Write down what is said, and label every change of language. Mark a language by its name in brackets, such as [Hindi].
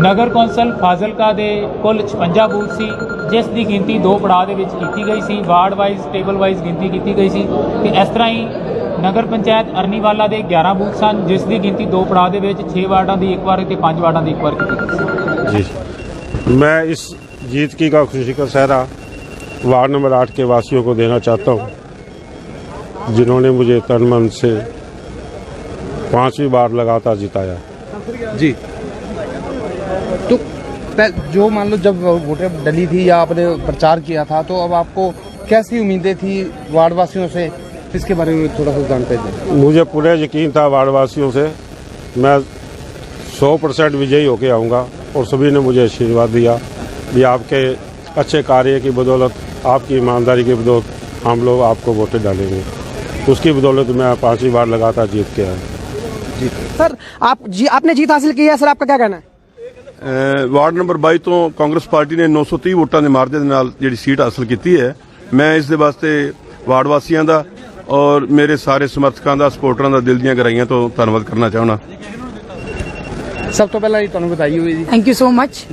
[Punjabi] ਨਗਰ council Fazilka ਦੇ ਕੁੱਲ 56 booth ਸੀ, ਜਿਸ ਦੀ ਗਿਣਤੀ 2 ਪੜਾਅ ਦੇ ਵਿੱਚ ਕੀਤੀ ਗਈ ਸੀ। ਵਾਰਡ ਵਾਈਜ਼, ਟੇਬਲ ਵਾਈਜ਼ ਗਿਣਤੀ ਕੀਤੀ ਗਈ ਸੀ ਤੇ ਇਸ ਤਰ੍ਹਾਂ ਹੀ ਨਗਰ ਪੰਚਾਇਤ ਅਰਨੀਵਾਲਾ ਦੇ 11 ਬੂਥ ਸਨ, ਜਿਸ ਦੀ ਗਿਣਤੀ 2 ਪੜਾਅ ਦੇ ਵਿੱਚ 6 ਵਾਰਡਾਂ ਦੀ ਇੱਕ ਵਾਰ ਤੇ 5 ਵਾਰਡਾਂ ਦੀ ਇੱਕ ਵਾਰ ਕੀਤੀ ਗਈ ਸੀ। [Hindi] जी, मैं इस जीत की का खुशी का सहरा वार्ड नंबर 8 के वासियों को देना चाहता हूँ, जिन्होंने मुझे तन मन से 5वीं बार लगातार जिताया। जी, तो जो मान लो जब वोटें डली थी या आपने प्रचार किया था, तो अब आपको कैसी उम्मीदें थी वार्ड वासियों से? इसके बारे में थोड़ा सा जानकारी दें। मुझे पूरा यकीन था वार्ड वासियों से मैं 100% विजयी होके आऊँगा और सभी ने मुझे आशीर्वाद दिया भी आपके अच्छे कार्य की बदौलत, आपकी ईमानदारी की बदौलत हम लोग आपको वोटें डालेंगे। उसकी बदौलत मैं 5वीं बार लगातार जीत के आया। सर आपने जीत हासिल की है सर, आपका क्या कहना है? [Punjabi] ਵਾਰਡ ਨੰਬਰ 22 ਤੋਂ ਕਾਂਗਰਸ ਪਾਰਟੀ ਨੇ 930 ਵੋਟਾਂ ਦੇ ਮਾਰਜਨ ਦੇ ਨਾਲ ਜਿਹੜੀ ਸੀਟ ਹਾਸਲ ਕੀਤੀ ਹੈ। ਮੈਂ ਇਸ ਦੇ ਵਾਸਤੇ ਵਾਰਡ ਵਾਸੀਆਂ ਦਾ ਔਰ ਮੇਰੇ ਸਾਰੇ ਸਮਰਥਕਾਂ ਦਾ, ਸਪੋਰਟਰਾਂ ਦਾ ਦਿਲ ਦੀਆਂ ਗਹਿਰਾਈਆਂ ਤੋਂ ਧੰਨਵਾਦ ਕਰਨਾ ਚਾਹੁੰਦਾ। सब तो पहला ਤੁਹਾਨੂੰ ਬਧਾਈ ਹੋਵੇ ਜੀ। [English] thank you so much